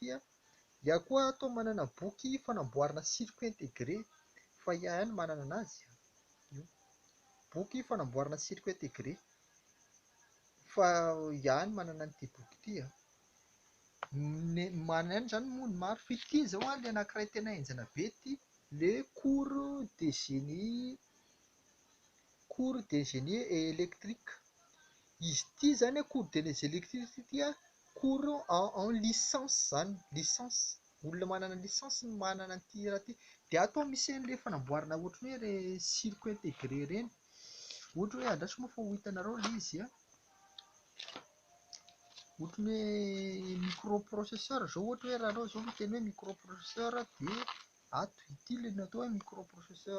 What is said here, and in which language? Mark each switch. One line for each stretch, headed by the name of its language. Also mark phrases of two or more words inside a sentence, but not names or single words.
Malagasy: Izaho koa ato manana boky fanamboarana
French: circuit intégré
Malagasy: fa izaho ihany manana anazy. Boky fanamboarana
French: circuit intégré
Malagasy: fa izaho ihany manana an'ity boky ity. Manana ihany izany moa ny maro fa ity izao ilay anankiray tena enjana be ity.
French: Les cours de génie électrique.
Malagasy: Izy ity zany
French: cours de électrique
Malagasy: ity
French: cours en licence
Malagasy: zany. Licence. Olona manana licence no manana an'ity raha ity. Dia ato misy an'ilay fanamboarana ohatra ny hoe
French: circuit intégré
Malagasy: ireny. Ohatra hoe andraso moa fa ho hitanareo ilay izy. Ohatra ny hoe microprocesseur izao ohatra hoe raha anao izao miteny hoe microprocesseur dia ato ity ilay natao hoe microprocesseur.